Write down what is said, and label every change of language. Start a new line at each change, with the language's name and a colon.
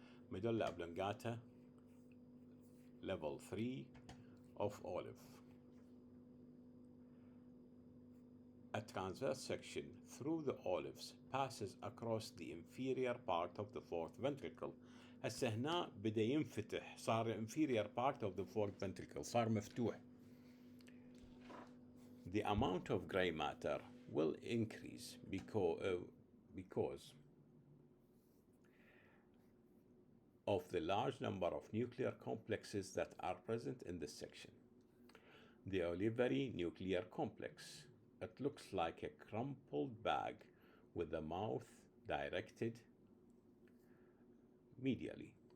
English: Medulla oblongata, level 3 of olive. A transverse section through the olives passes across the inferior part of the fourth ventricle.
Arabic: هسه هنا بدأ ينفتح، صار
English: inferior part of the fourth ventricle،
Arabic: صار مفتوح.
English: The amount of gray matter will increase because of the large number of nuclear complexes that are present in this section. The olivary nuclear complex. It looks like a crumpled bag with the mouth directed medially.